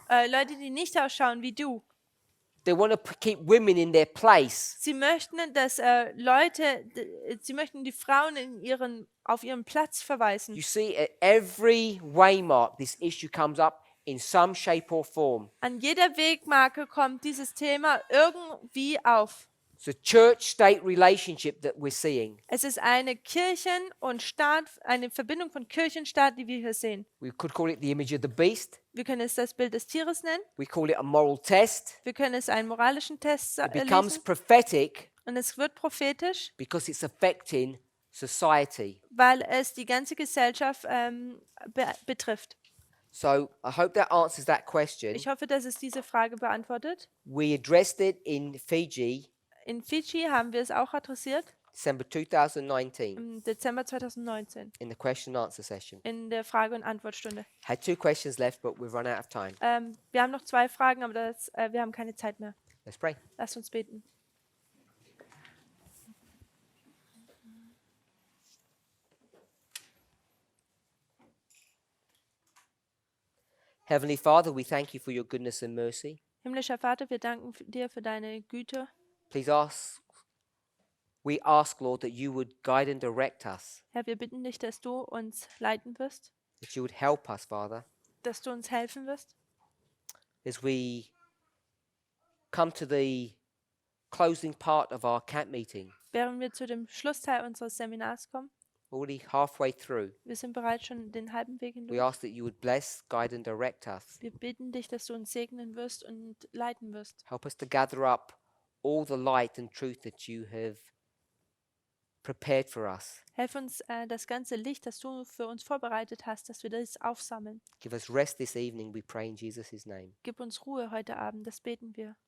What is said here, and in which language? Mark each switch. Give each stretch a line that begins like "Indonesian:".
German: Leute, die nicht ausschauen wie du.
English: They want to keep women in their place.
German: Sie möchten, dass sie möchten die Frauen auf ihren Platz verweisen.
English: You see, at every waymark, this issue comes up in some shape or form.
German: An jeder Wegmarke kommt dieses Thema irgendwie auf.
English: It's a church-state relationship that we're seeing.
German: Es ist eine Verbindung von Kirche und Staat, die wir hier sehen.
English: We could call it the image of the beast.
German: Wir können es das Bild des Tieres nennen.
English: We call it a moral test.
German: Wir können es einen moralischen Test
English: It becomes
German: lesen.
English: prophetic
German: Und es wird prophetisch,
English: because it's affecting society.
German: weil es die ganze Gesellschaft betrifft.
English: So I hope that answers that question.
German: Ich hoffe, dass es diese Frage beantwortet.
English: We addressed it in Fiji,
German: In Fidschi haben wir es auch adressiert,
English: December 2019,
German: im Dezember 2019,
English: in the question and answer session.
German: in der Frage- und Antwortstunde.
English: Had 2 questions left, but we've run out of time.
German: Wir haben noch 2 Fragen, aber wir haben keine Zeit mehr.
English: Let's pray.
German: Lasst uns beten.
English: Heavenly Father, we thank you for your goodness and mercy.
German: Himmlischer Vater, wir danken dir für deine Güte.
English: We ask, Lord, that you would guide and direct us,
German: Herr, wir bitten dich, dass du uns leiten wirst,
English: that you would help us, Father,
German: dass du uns helfen wirst,
English: as we come to the closing part of our camp meeting,
German: während wir zu dem Schlussteil unseres Seminars kommen.
English: already halfway through.
German: Wir sind bereits schon den halben Weg
English: We
German: hindurch.
English: ask that you would bless, guide, and direct us.
German: Wir bitten dich, dass du uns segnen wirst und leiten wirst.
English: Help us to gather up all the light and truth that you have prepared for us.
German: Helf uns, das ganze Licht, das du für uns vorbereitet hast, dass wir das aufsammeln.
English: Give us rest this evening, we pray in Jesus' name.
German: Gib uns Ruhe heute Abend, das beten wir.